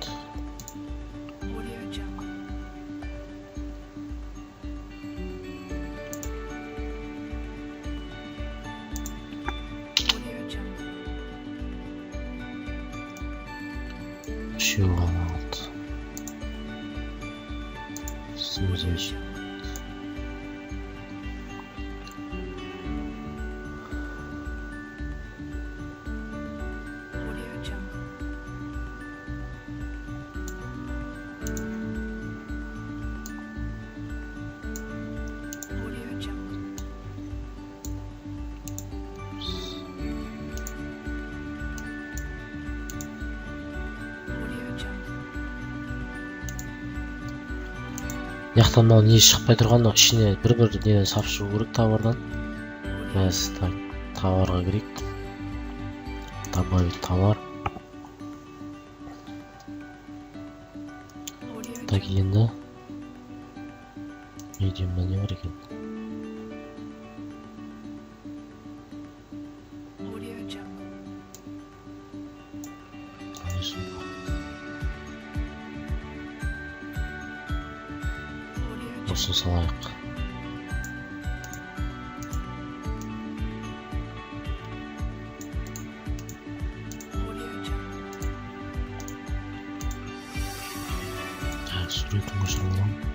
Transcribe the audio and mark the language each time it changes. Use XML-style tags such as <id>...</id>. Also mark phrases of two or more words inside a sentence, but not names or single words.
<kk>Audio Jungle. Audio Jungle. Үшеу ғана алды. Customization. Audio Jungle. Audio Jungle. Audio Jungle. Яқтан мынау не шықпай тұрғанда ішіне бір неден сап шығу керек товардан. Біз товарға кірейік.</kk> <ru>Добавить товар.</ru> <kk>Audio Так енді медиумда не бар екен? Audio Jungle. Конечно. Audio Jungle. Осыны салайық. Audio Jungle. Так, суретін көшіріп</kk>